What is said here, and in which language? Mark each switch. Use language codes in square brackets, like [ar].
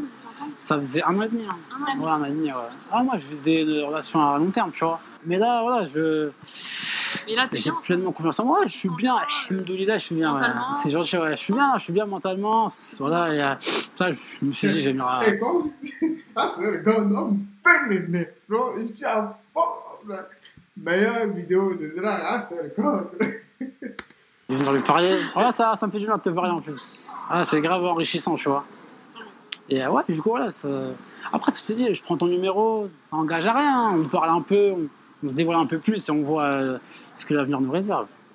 [fr] temps que vous êtes ensemble? Ça faisait 1 an et demi. Hein. Un an et demi. Ouais, 1 an et demi, ouais. Ah, moi, je faisais une relation à long terme, tu vois. Mais là, voilà, Mais là, t'es j'ai bien. pleinement confiance en moi. Ouais, je suis bien. Alhamdoulilah, je suis bien. Ouais. Mentalement. C'est gentil, ouais. Je suis bien mentalement. Voilà, et, ça, je me suis dit, j'aimerais. [en] Hey, comme I swear to God, I'm banging it, bro. It's just fuck. [fr] Meilleure vidéo de drag, [en] I swear to God. [fr] Je viens de lui parler. Voilà, ça me fait du bien de te parler en plus. Ah, c'est grave enrichissant, tu vois. Et ouais, du coup, voilà. Après, je te dis, je prends ton numéro, ça engage à rien. On parle un peu, on se dévoile un peu plus et on voit ce que l'avenir nous réserve.